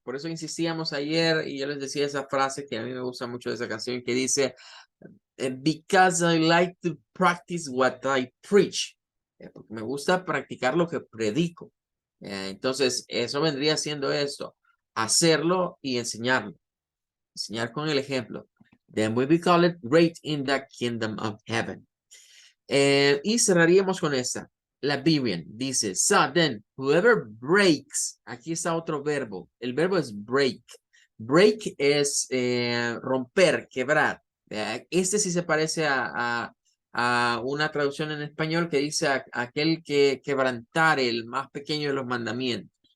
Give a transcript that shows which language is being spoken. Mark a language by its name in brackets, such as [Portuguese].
[Spanish] Por eso insistíamos ayer y yo les decía esa frase que a mí me gusta mucho de esa canción que dice, [English] because I like to practice what I preach. [Spanish] Porque me gusta practicar lo que predico. Entonces, eso vendría siendo esto, hacerlo y enseñarlo. Enseñar con el ejemplo. [English] Then we be called great in the kingdom of heaven. [Spanish] Y cerraríamos con esta. La Biblia dice, [English] so then, whoever breaks, [Spanish] aquí está otro verbo. El verbo es break. Break es romper, quebrar. Este sí se parece a una traducción en español que dice aquel que quebrantar el más pequeño de los mandamientos.